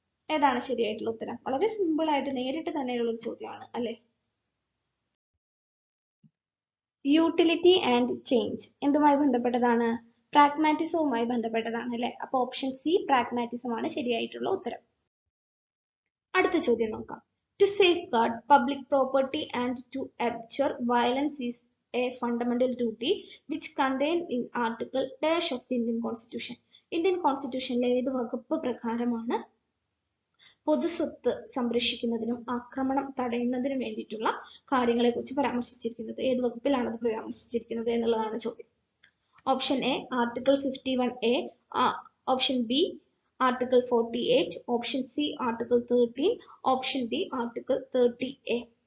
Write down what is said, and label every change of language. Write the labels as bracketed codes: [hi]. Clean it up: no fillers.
[ml] ഏതാണ് ശരിയായിട്ടുള്ള ഉത്തരം? വളരെ സിമ്പിൾ ആയിട്ട് നേരിട്ട് തന്നെയുള്ള ഒരു ചോദ്യമാണ് അല്ലെ? യൂട്ടിലിറ്റി ആൻഡ് ചേഞ്ച് എന്തുമായി ബന്ധപ്പെട്ടതാണ്? പ്രാഗ്മാറ്റിസവുമായി ബന്ധപ്പെട്ടതാണ് അല്ലെ? അപ്പൊ ഓപ്ഷൻ സി പ്രാഗ്മാറ്റിസം ആണ് ശരിയായിട്ടുള്ള ഉത്തരം. അടുത്ത ചോദ്യം നോക്കാം. [en] To safeguard public property and to abjure violence is a fundamental duty which contained in Article dash of the Indian Constitution. [ml] Indian കോൺസ്റ്റിറ്റ്യൂഷനിലെ ഏത് വകുപ്പ് പ്രകാരമാണ് പൊതുസ്വത്ത് സംരക്ഷിക്കുന്നതിനും ആക്രമണം തടയുന്നതിനും വേണ്ടിയിട്ടുള്ള കാര്യങ്ങളെ കുറിച്ച് പരാമർശിച്ചിരിക്കുന്നത്? ഏത് വകുപ്പിലാണ് അത് പരാമർശിച്ചിരിക്കുന്നത് എന്നുള്ളതാണ് ചോദ്യം. Option A article 51A, option B article 48, option C article 13, option D article 30A.